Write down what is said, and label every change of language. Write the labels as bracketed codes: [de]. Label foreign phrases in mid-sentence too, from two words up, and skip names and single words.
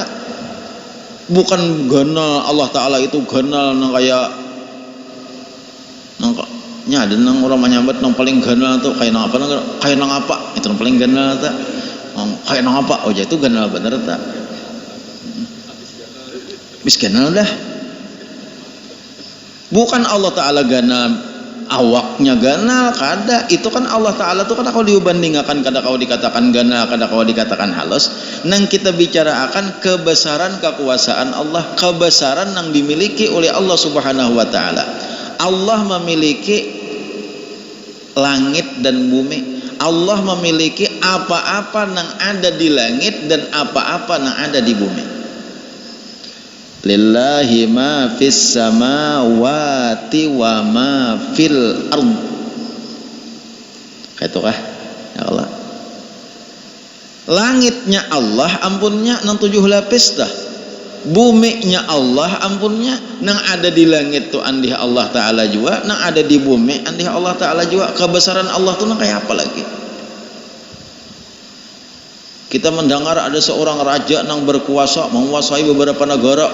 [bjn] Bukan ganal Allah taala itu ganal nang kayak nang nya ada nang orang menyambat nang paling ganal tuh kayak nang apa itu nang paling ganal tuh kayak nang apa, oh itu ganal bener tak bis ganal dah. Bukan Allah taala ganal awaknya ganal, kada. Itu kan Allah taala tuh kada kau dibandingkan, kada kau dikatakan ganal, kada kau dikatakan halus. Nang kita bicara akan kebesaran kekuasaan Allah, kebesaran yang dimiliki oleh Allah [ar] سبحانه وتعالى. [bjn] Allah memiliki langit dan bumi, Allah memiliki apa-apa yang ada di langit dan apa-apa yang ada di bumi. [ar] لله ما في السماوات وما في الأرض. [bjn] Kaitukah ya Allah? Langitnya Allah ampunnya nang 7 lapis dah. Buminya Allah ampunnya nang ada di langit tu andih Allah Ta'ala juga, nang ada di bumi andih Allah Ta'ala juga. Kebesaran Allah tu nang kayak apa lagi? Kita mendengar ada seorang raja nang berkuasa menguasai beberapa negara.